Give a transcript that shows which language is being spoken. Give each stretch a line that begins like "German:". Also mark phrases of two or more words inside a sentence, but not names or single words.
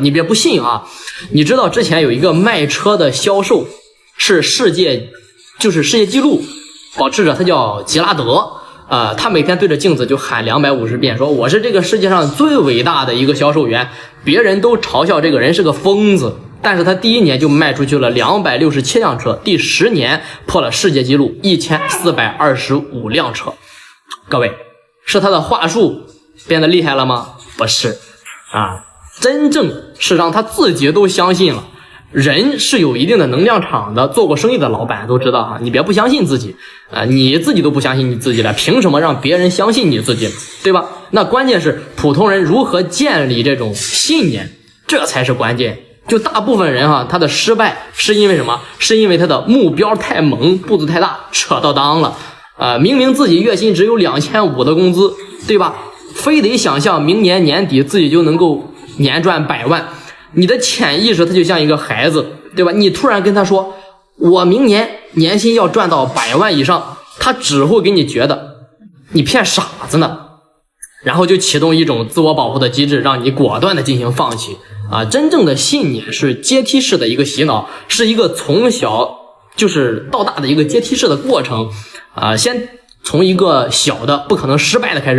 Chinese: 你別不信你知道之前有一個賣車的銷售是世界紀錄保持者，他叫吉拉德他每天對着鏡子就喊250遍，說我是這個世界上最偉大的一個銷售員。別人都嘲笑這個人是個瘋子，但是他第一年就賣出去了267輛車，第10年破了世界紀錄1425輛車。各位，是他的話術變得厲害了嗎？不是真正是讓他自己都相信了。人是有一定的能量場的，做過生意的老板都知道你別不相信自己你自己都不相信你自己了，憑什麼讓別人相信你自己，對吧？那關鍵是普通人如何建立這種信念，這才是關鍵。就大部分人他的失敗是因為什麼？是因為他的目標太猛，步子太大，扯到襠了明明自己月薪只有2500的工資，对吧？非得想象明年年底自己就能夠年賺100萬。你的潛意識它就像一個孩子，對吧？你突然跟他說我明年年薪要賺到100萬以上，他只會給你覺得你騙傻子呢，然後就啟動一種自我保護的機制，讓你果斷的進行放棄真正的信念是階梯式的一個洗腦，是一個從小就是到大的一個階梯式的過程先從一個小的不可能失敗的開始。